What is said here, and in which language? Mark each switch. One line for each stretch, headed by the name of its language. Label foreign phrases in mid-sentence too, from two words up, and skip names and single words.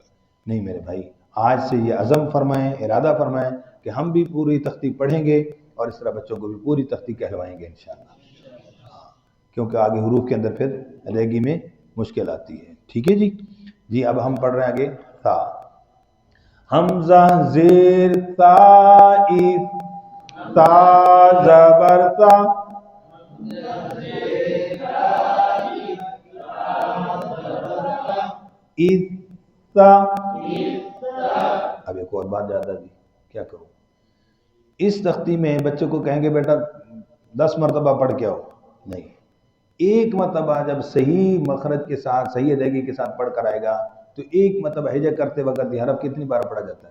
Urdu: نہیں میرے بھائی، آج سے یہ عزم فرمائیں، ارادہ فرمائیں کہ ہم بھی پوری تختی پڑھیں گے اور اس طرح بچوں کو بھی پوری تختی کہلوائیں گے انشاءاللہ. کیونکہ آگے حروف کے اندر پھر ادائیگی میں مشکل آتی ہے. ٹھیک ہے جی؟ جی اب ہم پڑھ رہے ہیں آگے. تا. حمزہ زیر تا تا زبر تا. تا. اب ایک اور بات زیادہ جی، کیا کروں؟ اس تختی میں بچوں کو کہیں گے بیٹا 10 مرتبہ پڑھ کے آؤ. نہیں، ایک مرتبہ جب صحیح مخرج کے ساتھ، صحیح ادائیگی کے ساتھ پڑھ کر آئے گا تو ایک مرتبہ ہجا کرتے وقت یہ حرف کتنی بار پڑھا جاتا ہے؟